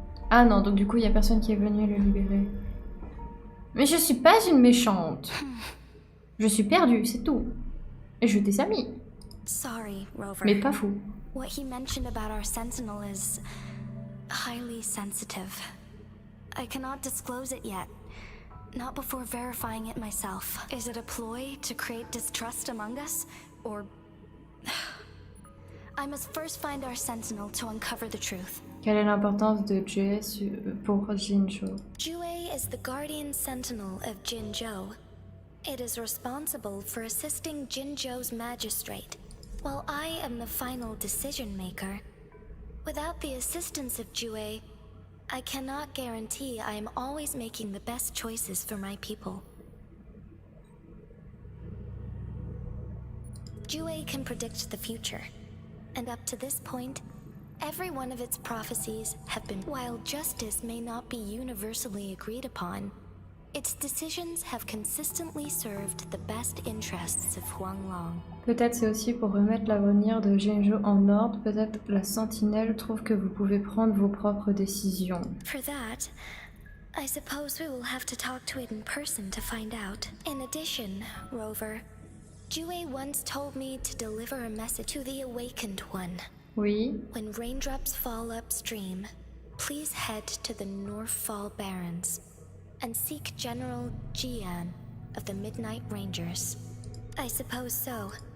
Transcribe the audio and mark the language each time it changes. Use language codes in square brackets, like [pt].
[fr] Ah non, donc du coup, il n'y a personne qui est venu le libérer. Mais je suis pas une méchante. Je suis perdue, c'est tout. Et je t'ai amis. [en] Sorry, Rover. [fr] Mais pas fou. [en] What he mentioned about our sentinel is highly sensitive. I cannot disclose it yet. Not before verifying it myself. Is it a ploy to create distrust among us? Or... I must first find our sentinel to uncover the truth. [fr] Quelle est l'importance de Jess pour Jinzhou? [en] Jue is the guardian sentinel of Jinzhou. It is responsible for assisting Jinzhou's magistrate, while I am the final decision maker. Without the assistance of Jue, I cannot guarantee I am always making the best choices for my people. Jue can predict the future, and up to this point, every one of its prophecies have been. While justice may not be universally agreed upon, its decisions have consistently served the best interests of Huanglong. [fr] Peut-être c'est aussi pour remettre l'avenir de Jinzhou en ordre. Peut-être la sentinelle trouve que vous pouvez prendre vos propres décisions. [en] For that, I suppose we will have to talk to it in person to find out. In addition, Rover, Jue once told me to deliver a message to the Awakened One. [fr] Oui. [en] When raindrops fall upstream, please head to the Northfall Barrens and seek General Jian of the Midnight Rangers. I suppose so.